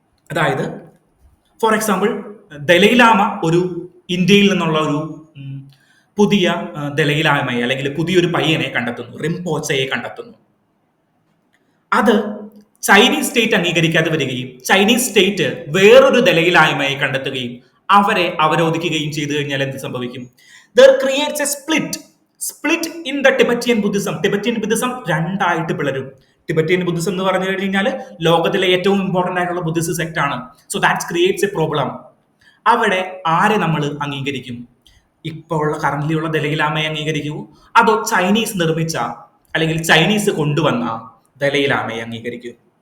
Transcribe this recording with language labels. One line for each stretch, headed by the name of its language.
Malayalam: അതായത് for example Dalai Lama ഒരു ഇന്ത്യയിൽ നിന്നുള്ള ഒരു പുതിയ ദലൈലാമയെ അല്ലെങ്കിൽ പുതിയൊരു പയ്യനെ കണ്ടെത്തുന്നു, റിംപോച്ചയെ കണ്ടെത്തുന്നു. അത് ചൈനീസ് സ്റ്റേറ്റ് അംഗീകരിക്കാതെ വരികയും ചൈനീസ് സ്റ്റേറ്റ് വേറൊരു ദലൈലാമയെ കണ്ടെത്തുകയും അവരെ അവരോധിക്കുകയും ചെയ്തു കഴിഞ്ഞാൽ എന്ത് സംഭവിക്കും?
English: There creates a split in the Tibetan Buddhism.
Malayalam: Tibetan Buddhism രണ്ടായിട്ട് പിളരും. ടിബറ്റിയൻ ബുദ്ധിസം എന്ന് പറഞ്ഞു കഴിഞ്ഞാൽ ലോകത്തിലെ ഏറ്റവും ഇമ്പോർട്ടന്റ് ആയിട്ടുള്ള ബുദ്ധിസ്റ്റ് സെക്ട് ആണ്.
English: So that creates a problem.
Malayalam: അവിടെ ആരെ നമ്മൾ അംഗീകരിക്കും? ഇപ്പോൾ ഉള്ള കറന്റ്ലി ഉള്ള ദലൈലാമയെ അംഗീകരിക്കുമോ, അതോ ചൈനീസ് നിർമ്മിച്ച അല്ലെങ്കിൽ ചൈനീസ് കൊണ്ടുവന്ന ദലൈലാമയെ അംഗീകരിക്കൂ?